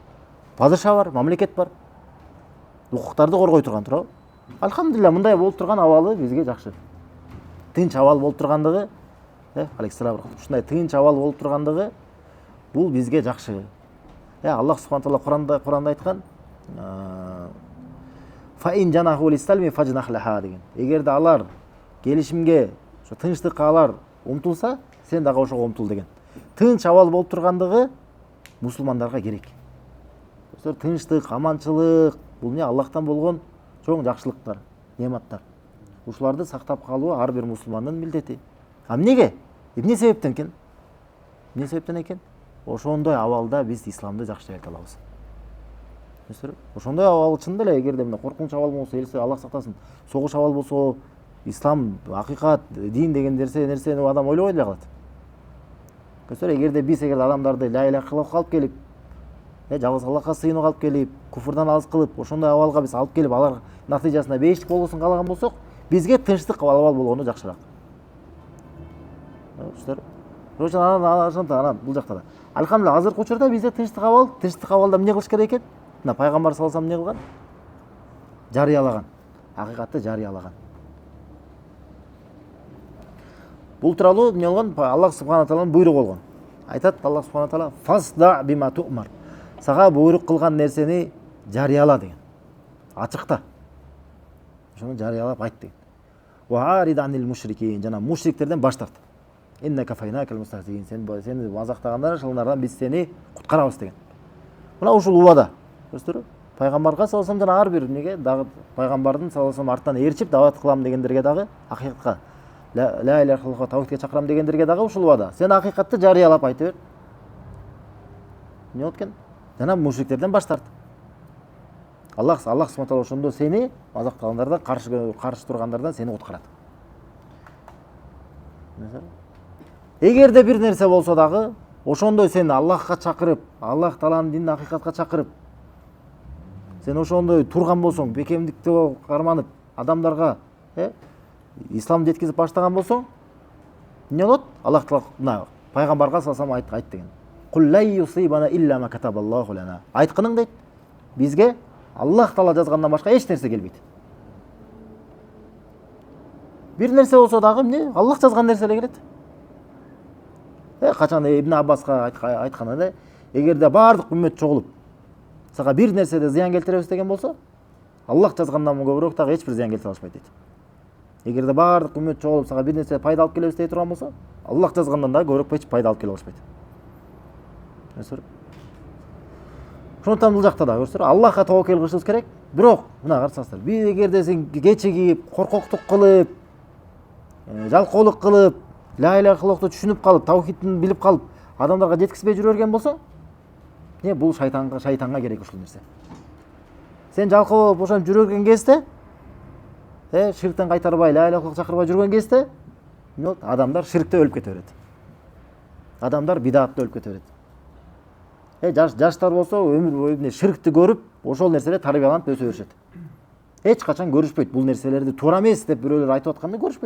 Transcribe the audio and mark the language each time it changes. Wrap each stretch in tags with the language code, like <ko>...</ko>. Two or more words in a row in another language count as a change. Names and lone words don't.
<ky>Падыша бар, мамлекет бар. Укуктарды коргой турган, туурабы? Алхамдулилля, мындай болуп турган абалы бизге жакшы. Тынч абал болуп тургандыгы, алейхиссалам, ушундай тынч абал болуп тургандыгы бул бизге жакшы.</ky> <ar>الله سبحانه تعالى</ar> <ky>Куранда айткан,</ky> <ar>فإن جنحوا للسلم فاجنح لها деген.</ar> <ky>Эгерде алар келишимге, ошо тынчтыкка алар умтулса, сен дагы ошого умтул деген. Тынч абал болуп тургандыгы мусулмандарга керек. Тынчтык, аманчылык бул эмне? Аллахтан болгон чоң жакшылыктар, неаматтар. Ушуларды сактап калуу ар бир мусулмандын милдети. Эмнеге? Эмне себептен экен? Ошондой абалда биз исламды жакшы айта алабыз. Ошондой абал чында эле, эгерде мына коркунуч абал болсо, элсе Аллах сактасын, согуш абал болсо, ислам, акыйкат, дин деген нерсени адам ойлобой эле калат. Көрсөңөр, эгерде биз адамдарды</ky> <ar>لا إله إلا الله</ar> <ky>алып келип, жалгыз Аллахка сыйынууга алып келип, куфурдан алыс кылып, ошондой абалга биз алып келип, алар натыйжасында бейиштик болгосун каалаган болсок, бизге тынчтык абал болгону жакшыраак. Ошондон бул жакта да. Алхамдулилlah, азыркы учурда бизде тынчтык абалда эмне кылыш керек экен? Мына пайгамбар</ky> <ar>صلى الله عليه وسلم</ar> <ky>эмне кылган? Жарыялаган. Акыйкатты жарыялаган. Бул тууралуу эмне болгон?</ky> <ar>الله سبحانه تعالى</ar> <ky>буйругу болгон. Айтат</ky> <ar>الله سبحانه تعالى: "فاصدع بما تؤمر."</ar> <ky>Сага буйрук кылган нерсени жарыяла деген. Ачыкта. Ошону жарыялап айт деген.</ky> <ar>وأعرض عن المشركين,</ar> <ky>жана мушриктерден баш тарт.</ky> <ar>إنا كفيناك المستهزئين,</ar> <ky>сени мазактагандар ошолордон биз сени куткарабыз деген. Мына ушул убада. Көрсөтөрбү? Пайгамбарга</ky> <ar>صلى الله عليه وسلم</ar> <ky>ар бир эмнеге дагы пайгамбардын</ky> <ar>صلى الله عليه وسلم</ar> <ky>артынан ээрчип дават кылам дегендерге дагы, акыйкатка</ky> <ar>لا إله إلا الله</ar> <ky>тавхидке чакырам дегендерге дагы ушул убада. Сен акыйкатты жарыялап айта бер. Эмне болот экен? Жана мушриктерден баш тарт.</ky> <ar>الله سبحانه تعالى</ar> <ky>ошондо сени мазактагандардан, каршы тургандардан сени куткарат. Эгерде бир нерсе болсо дагы, ошондой сени Аллахка чакырып, Аллах тааланын динин акыйкатка чакырып, сен ошондой турган болсоң, бекемдикти карманып, адамдарга исламды жеткизип баштаган болсоң, эмне болот? Аллах таала пайгамбарга салсам айт деген.</ky> <ar>قل لا يصيبنا إلا ما كتب الله لنا.</ar> <ky>Айтканың дейт, бизге Аллах таала жазгандан башка эч нерсе келбейт. Бир нерсе болсо дагы эмне? Аллах жазган нерсе эле келет. Качан Ибн Аббаска айтканы, эгерде бардык үммөт чогулуп, сага бир нерседе зыян келтиребиз деген болсо, Аллах жазгандан көбүрөөк дагы эч бир зыян келтире алышпайт дейт. Эгерде бардык үммөт чогулуп, сага бир нерсе пайда алып келебиз дей турган болсо, Аллах жазгандан дагы көбүрөөк эч пайда алып келе алышпайт. Ошондон бул жакта да көрсөңөр, Аллахка таваккул кылышыбыз керек. Бирок, мына карасаңыздар, бир эгерде сен кечигип, коркоктук кылып, жалкоолук кылып,</ky> <ar>لا إله إلا الله</ar> <ky>түшүнүп калып, тавхидин билип калып, адамдарга жеткизбей жүрө берген болсоң, бул шайтанга керек ушул нерсе. Сен жалкоо ошентип жүрө берген кезде, ширктен кайтарбай,</ky> <ar>لا إله إلا الله</ar> <ky>чакырбай жүргөн кезде, эмне болот? Адамдар ширкте өлүп кете берет. Адамдар бидатта өлүп кете берет. Жаштар болсо өмүр бою ширкти көрүп, ошол нерселер тарбияланып өсө беришет. Эч качан көрүшпөйт, бул нерселерди туура эмес деп бирөөлөр айтып атканда көрүшпөйт.</ky>